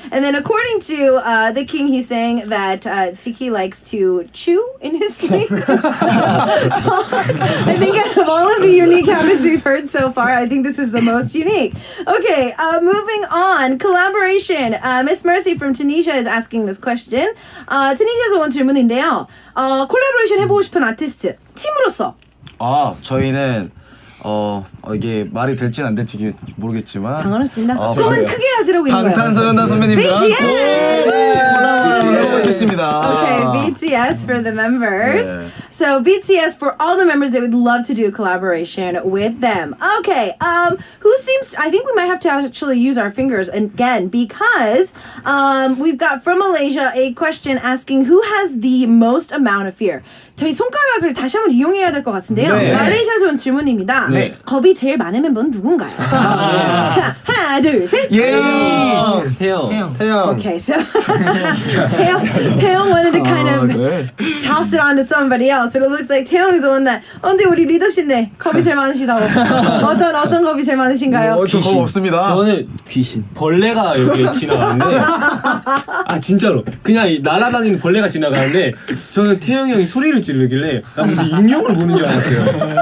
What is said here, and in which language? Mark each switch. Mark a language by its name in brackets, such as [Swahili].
[English] And then according to the king, he's saying that Tiki likes to chew in his sleep. Talk. I think out of all of the unique habits we've heard so far, I think this is the most unique. Okay, moving on. Collaboration. Miss Mercy from Tunisia is asking this question. [Korean] 투니시아에서 온 질문인데요. 콜라보레이션 해보고 싶은 아티스트 팀으로서. 저희는 이게 말이 될진 안 될지 모르겠지만 상관없습니다. 꿈은 크게 가지라고 있는 거예요. 방탄소년단 선배님들랑 콜라보를 해보고 싶습니다. [English] Okay, BTS for the members. Yeah. So BTS for all the members, they would love to do a collaboration with them. Okay, who seems? I think we might have to actually use our fingers again because we've got from Malaysia a question asking who has the most amount of fear. [Korean] 저희 손가락을 다시 한번 이용해야 될 것 같은데요. 네. 말레이시아에서 온 질문입니다. 네. 겁이 제일 많은 멤버는 누군가요? 자, 하나, 둘, 셋. 예. 태영. [English] Okay, so 태영. Taeyong wanted to kind of toss it onto somebody else, but it looks like Taeyong is the one that. [Korean] 근데 우리 리더신데 겁이 제일 많으시다고. 어떤 겁이 제일 많으신가요? 저 겁 없습니다. 저는 귀신. 벌레가 여기 지나가는데 아 진짜로 그냥 날아다니는 벌레가 지나가는데 저는 태영이 형이 소리를 지르길래 나 무슨 익룡을 보는 줄 알았어요.